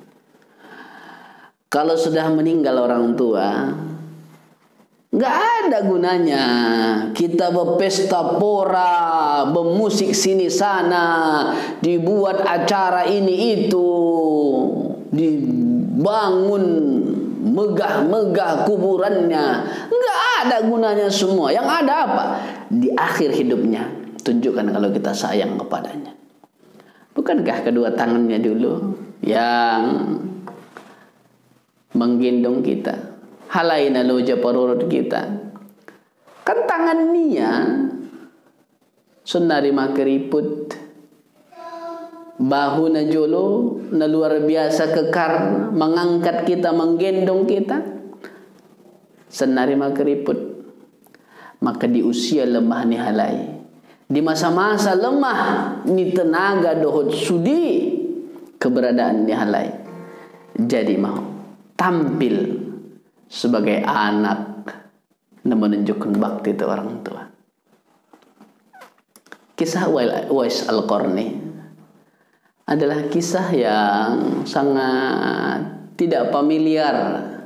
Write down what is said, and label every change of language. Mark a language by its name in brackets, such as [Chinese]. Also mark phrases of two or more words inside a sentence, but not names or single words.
[Indonesian] Kalau sudah meninggal orang tua, nggak ada gunanya kita berpesta pora, bermusik sini sana, dibuat acara ini itu, dibangun megah-megah kuburannya. Enggak ada gunanya semua. Yang ada apa? Di akhir hidupnya tunjukkan kalau kita sayang kepadanya. Bukankah kedua tangannya dulu yang menggendong kita, [Batak Mandailing] halaina loja parurut kita? [Indonesian] Kan tangannya sunari makeriput, bahu [Batak Mandailing] na jolo na [Indonesian] luar biasa kekar, mengangkat kita, menggendong kita, senari makeriput. Maka di usia lemah [Batak Mandailing] ni halai, [Indonesian] di masa-masa lemah ni tenaga [Batak Mandailing] dohot sudi, [Indonesian] keberadaan [Batak Mandailing] ni halai. [Indonesian] Jadi mau tampil sebagai anak yang menunjukkan bakti itu orang tua. Kisah Uwais Al-Qarni adalah kisah yang sangat tidak familiar.